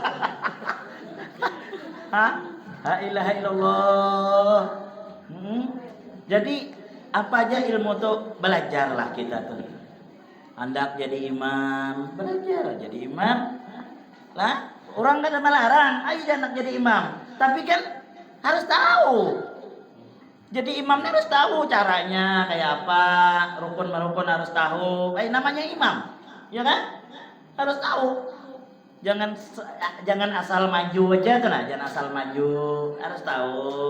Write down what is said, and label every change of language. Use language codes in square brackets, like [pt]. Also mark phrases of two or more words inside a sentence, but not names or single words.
[ar] لا إله إلا الله. [id] Jadi apa aja ilmu tuh belajarlah kita tuh. Hendak jadi imam, belajar jadi imam. [bjn] Lah, orang kada melarang, ayo hendak jadi imam. [id] Tapi kan harus tahu. Jadi imamnya harus tahu caranya kayak apa, rukun-rukun harus tahu. Namanya imam, ya kan? Harus tahu. Jangan asal maju aja tuh nah, jangan asal maju, harus tahu.